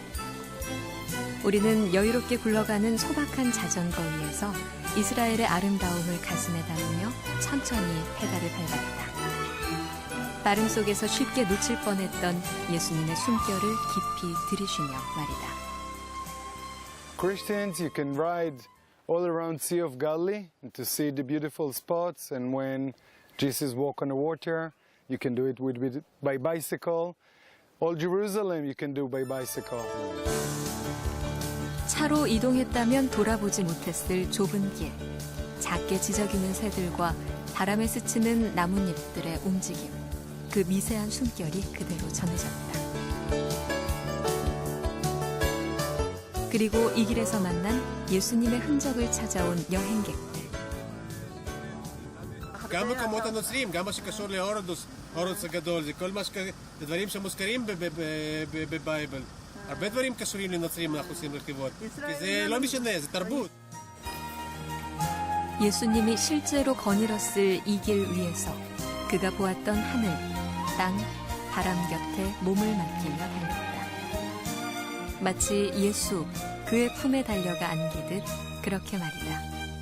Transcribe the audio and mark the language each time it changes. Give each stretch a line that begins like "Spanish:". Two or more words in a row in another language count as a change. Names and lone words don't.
Korean: 우리는 여유롭게 굴러가는 소박한 자전거 위에서 이스라엘의 아름다움을 가슴에 담으며 천천히 페달을 밟았다. 빠름 속에서 쉽게 놓칠 뻔했던 예수님의 숨결을 깊이 들이쉬며 말이다.
English: Christians, you can ride all around Sea of Galilee to see the beautiful spots, and when Jesus walked on the water, you can do it by bicycle. All Jerusalem you can do by bicycle.
Korean: 차로 이동했다면 돌아보지 못했을 좁은 길, 작게 지저귀는 새들과 바람에 스치는 나뭇잎들의 움직임, 그 미세한 숨결이 그대로 전해졌다. 그리고 이 길에서 만난 예수님의 흔적을 찾아온 여행객들.
Hebrew: גם מקומות הנוצרים, גם מה שקשור להורדוס הגדול, זה כל מה דברים שמוזכרים בבייבל. הרבה דברים קשורים לנוצרים אנחנו עושים רכיבות, כי זה לא משנה, זה תרבות.
Korean: 예수님이 실제로 거닐었을 이 길 위에서 그가 보았던 하늘, 땅, 바람 곁에 몸을 맡기며 달렸다. 마치 예수, 그의 품에 달려가 안기듯 그렇게 말이다.